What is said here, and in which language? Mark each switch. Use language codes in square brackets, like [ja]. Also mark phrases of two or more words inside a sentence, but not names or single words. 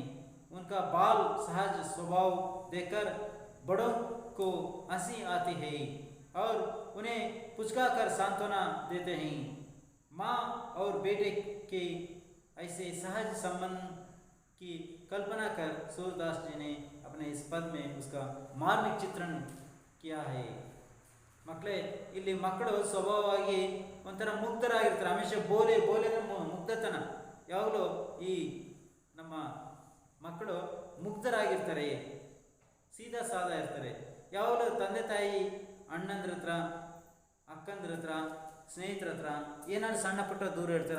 [hi] उनका बाल सहज स्वभाव देखकर बड़ों को हंसी आती है और उन्हें पुचकाकर सांत्वना देते हैं। माँ और बेटे के ऐसे सहज संबंध की कल्पना कर सूरदास जी ने अपने इस पद में उसका मार्मिक चित्रण किया है. [kn] ಮಕ್ಕಳೇ, ಇಲ್ಲಿ ಮಕ್ಕಳು ಸ್ವಭಾವವಾಗಿ ಒಂಥರ ಮುಗ್ಧರಾಗಿರ್ತಾರೆ. [hi] हमेशा भोले ಮುಗ್ಧತನ. [kn] ಯಾವಾಗಲೂ ಈ ನಮ್ಮ ಮಕ್ಕಳು ಮುಗ್ಧರಾಗಿರ್ತಾರೆ, ಸೀದಾ ಸಾದಾ ಇರ್ತಾರೆ. ಯಾವಾಗಲೂ ತಂದೆ ತಾಯಿ, ಅಣ್ಣಂದ್ರ ಹತ್ರ, ಅಕ್ಕಂದ್ರ ಹತ್ರ, ಸ್ನೇಹಿತರ ಹತ್ರ ಏನಾದ್ರು ಸಣ್ಣ ಪುಟ್ಟ ದೂರ ಇರ್ತಾರೆ.